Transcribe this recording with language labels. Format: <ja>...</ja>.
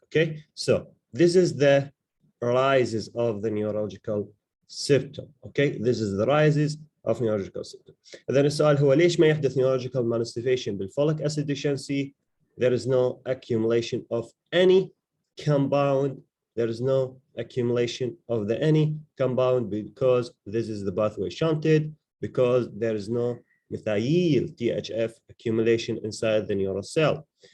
<en>Okay, so this is the rises of the neurological symptom. Okay, this is the rises of neurological symptom.</en> <ar>إذن السؤال هو ليش ما يحدث neurological manifestation بالfolic acid deficiency?</ar> <en>There is no accumulation of any compound. There is no accumulation of the any compound because this is the pathway shunted, because there is no methyl THF accumulation inside the neural cell.</en>